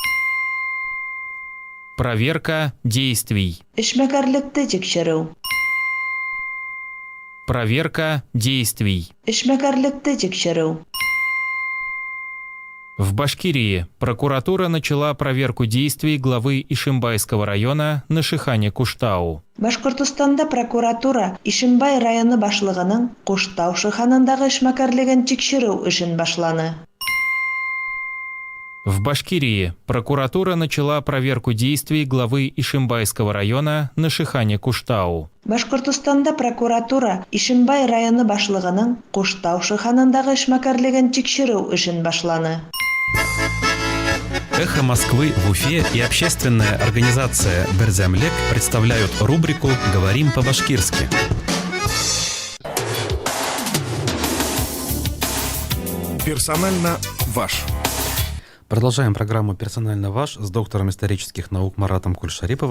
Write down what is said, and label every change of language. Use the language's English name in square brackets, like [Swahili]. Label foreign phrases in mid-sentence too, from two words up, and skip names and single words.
[Russian] Проверка действий. [Tatar] Эшмәкәрлекте тикшеру. [Russian] Проверка действий. [Tatar] Эшмәкәрлекте тикшеру. [Russian] В Башкирии прокуратура начала проверку действий главы Ишимбайского района Нашихане Куштау. [Tatar] Башкортостанда прокуратура Ишимбай районы башлыгының Куштау шыханындагы эшмәкәрлеген тикшерү эшен башланы. [Russian] В Башкирии прокуратура начала проверку действий главы Ишимбайского района Нашихане Куштау. Башкортостанда прокуратура Ишимбай районы башлыгының Куштау шыханындагы эшмәкәрлеген тикшерү эшен башланы. Эхо Москвы в Уфе и общественная организация «Берзямлек» представляют рубрику «Говорим по-башкирски». Персонально ваш. Продолжаем программу «Персонально ваш» с доктором исторических наук Маратом Кульшариповым.